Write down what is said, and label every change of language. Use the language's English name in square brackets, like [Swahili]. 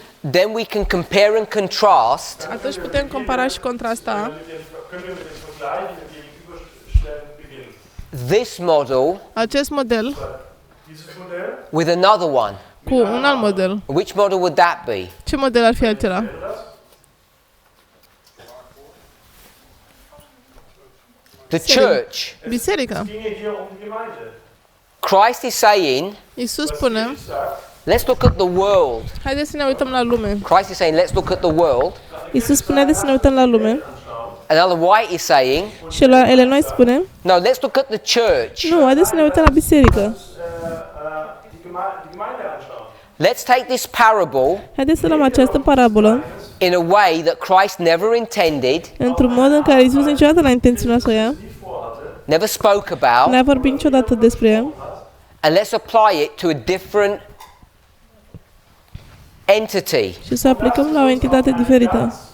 [English] then we can compare and contrast [Romanian] atunci putem compara și contrasta [German] Können wir mit dem Vergleich, mit dem Gegenüberstellen beginnen. [English] this model [Romanian] acest model [German] Dieses Modell [English] with another one. [Romanian] cu un alt model. [English] Which model would that be? [Romanian] Ce model ar fi acela? [English] The church. [Romanian] Biserica. [German] ginge hier um die Gemeinde. [English] Christ is saying, [Romanian] Iisus spune, [English] let's look at the world. [Romanian] haideți să ne uităm la lume. [English] Christ is saying, let's look at the world. [Romanian] Iisus spune, haideți să ne uităm la lume. [English] And Ellen White is saying, [Romanian] Și la Ellen White spune, [English] no, let's look at the church. [Romanian] nu, haideți să ne uităm la biserică. [German] Die Gemeinde anschauen. [English] Let's take this parable [Romanian] Haideți să luăm această parabolă [English] in a way that Christ never intended, [Romanian] într-un mod în care Iisus niciodată n-a intenționat să o ia, [English] never spoke about, [Romanian] n-a vorbit niciodată despre ea, [English] and let's apply it to a different entity. [Romanian] și să o aplicăm la o entitate diferită.